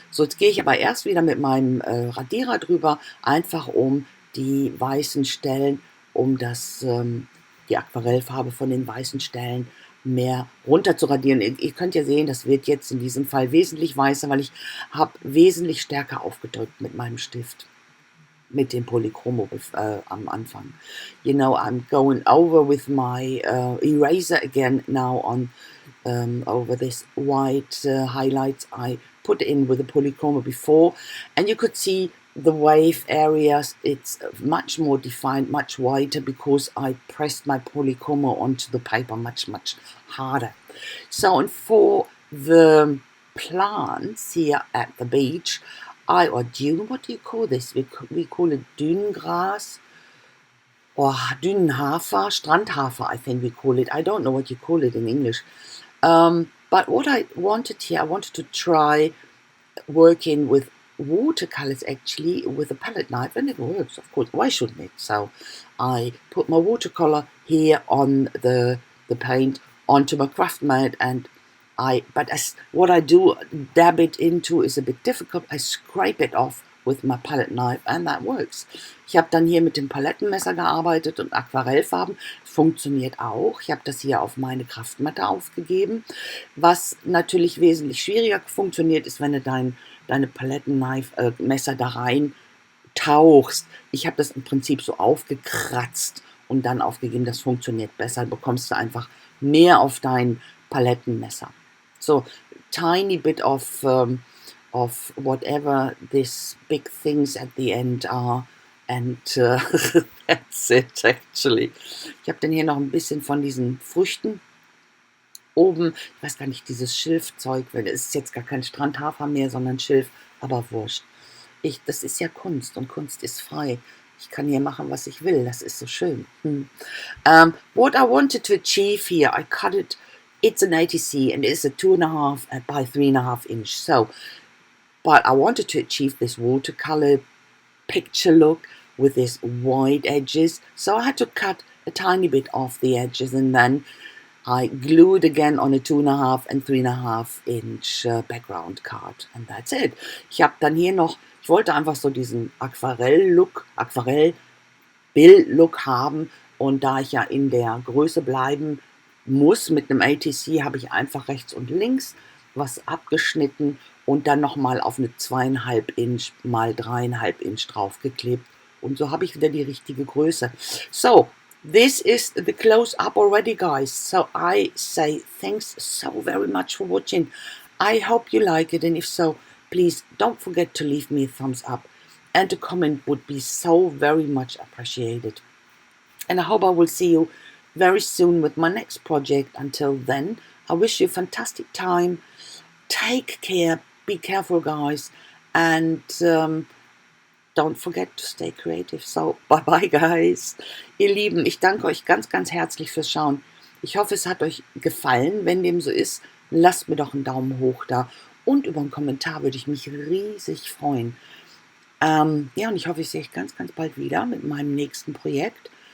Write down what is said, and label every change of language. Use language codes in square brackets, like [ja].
[de] So, jetzt gehe ich aber erst wieder mit meinem Radierer drüber, einfach um die weißen Stellen, um die Aquarellfarbe von den weißen Stellen mehr runter zu radieren. Ihr könnt ja sehen, das wird jetzt in diesem Fall wesentlich weißer, weil ich habe wesentlich stärker aufgedrückt mit meinem Stift, mit dem Polychromo am Anfang. [en] You know, I'm going over with my eraser again now on over this white highlights I put in with the Polychromo before, and you could see the wave areas. It's much more defined, much whiter, because I pressed my Polychromo onto the paper much harder. So, and for the plants here at the beach, or dune, what do you call this? We call it Dünengrass or Dünenhafer, Strandhafer, I think we call it. I don't know what you call it in English. But what I wanted here, I wanted to try working with watercolors actually with a palette knife, and it works, of course. Why shouldn't it? So I put my watercolor here on the paint onto my craft mat, and what I do, dab it into, is a bit difficult. I scrape it off with my palette knife, and that works. [de] Ich habe dann hier mit dem Palettenmesser gearbeitet und Aquarellfarben. Funktioniert auch. Ich habe das hier auf meine Kraftmatte aufgegeben. Was natürlich wesentlich schwieriger funktioniert, ist, wenn du deine Palettenmesser da rein tauchst. Ich habe das im Prinzip so aufgekratzt und dann aufgegeben. Das funktioniert besser. Bekommst du einfach mehr auf dein Palettenmesser. [en] So, tiny bit of whatever these big things at the end are, and that's it actually. [de] Ich habe dann hier noch ein bisschen von diesen Früchten oben, ich weiß gar nicht, dieses Schilfzeug, weil es ist jetzt gar kein Strandhafer mehr, sondern Schilf, aber wurscht. Das ist ja Kunst, und Kunst ist frei. Ich kann hier machen, was ich will. Das ist so schön. [en] What I wanted to achieve here, I cut it. It's an ATC, and it's a 2.5 by 3.5 inch. So, but I wanted to achieve this watercolor picture look with these wide edges. So I had to cut a tiny bit off the edges, and then I glued again on a 2.5 and 3.5 inch background card, and that's it. Ich habe dann hier noch, ich wollte einfach so diesen Aquarell-Look, Aquarell-Bild-Look haben, und da ich ja in der Größe bleiben muss mit einem ATC, habe ich einfach rechts und links was abgeschnitten und dann nochmal auf eine 2,5 Inch mal 3,5 Inch draufgeklebt, und so habe ich wieder die richtige Größe. So, this is the close-up already, guys. So I say thanks so very much for watching. I hope you like it, and if so, please don't forget to leave me a thumbs up, and a comment would be so very much appreciated. And I hope I will see you very soon with my next project. Until then, I wish you a fantastic time. Take care, be careful, guys, and don't forget to stay creative. So, bye-bye, guys. [de] Ihr Lieben, ich danke euch ganz herzlich fürs Schauen. Ich hoffe, es hat euch gefallen. Wenn dem so ist, lasst mir doch einen Daumen hoch da. Und über einen Kommentar würde ich mich riesig freuen. Ja, und ich hoffe, ich sehe euch ganz bald wieder mit meinem nächsten Projekt.